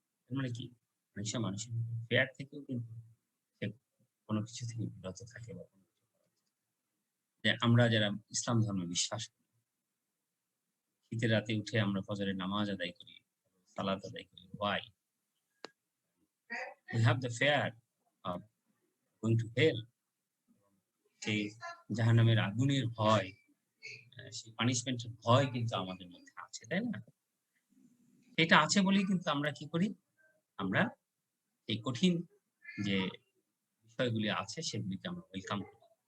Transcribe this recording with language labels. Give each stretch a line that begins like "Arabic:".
Bangla: মানে কি, মানুষের ফেয়ার থেকেও কিন্তু কোনো কিছু থেকে বিরত থাকে। যে আমরা যারা ইসলাম ধর্মে বিশ্বাস করি, শীতের রাতে উঠে আমরা ফজরের নামাজ আদায় করি, সালাত আদায় করি।
English: Why? We have the fear of going to hell.
Bangla: সেই জাহান্নামের আগুনের ভয়, সেই পানিশমেন্টের ভয় কিন্তু আমাদের মধ্যে আছে, তাই না? এটা আছে বলেই কিন্তু আমরা কি করি, আমরা এই কঠিন যে বিষয়গুলি আছে সেগুলিকে আমরা ওয়েলকাম করি।